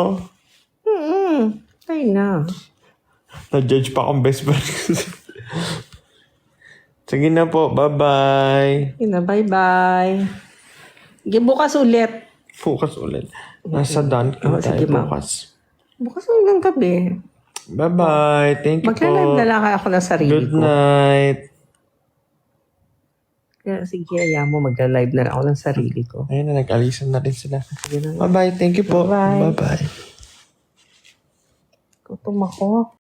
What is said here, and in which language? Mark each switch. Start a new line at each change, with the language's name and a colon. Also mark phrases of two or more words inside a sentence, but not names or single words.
Filipino: Patay na. Na-judge pa akong best friend. Sige na po, bye-bye. Yun na, bye-bye. Sige, bukas ulit. Focus ulit. Nasa Dunkin Oh, tayo sige, ma'am. bukas. Bukas ulit ng gabi.
English: Bye-bye. Thank you
Filipino: Magla-live po. na lang ako ng sarili Good ko. night. Kaya sige, kaya mo, magla-live na lang ako ng sarili ko. Ayun na, nag-alisan na rin sila. Sige na.
English: Bye-bye. Thank you po. Bye-bye. Bye-bye.
Filipino: Gutom ako.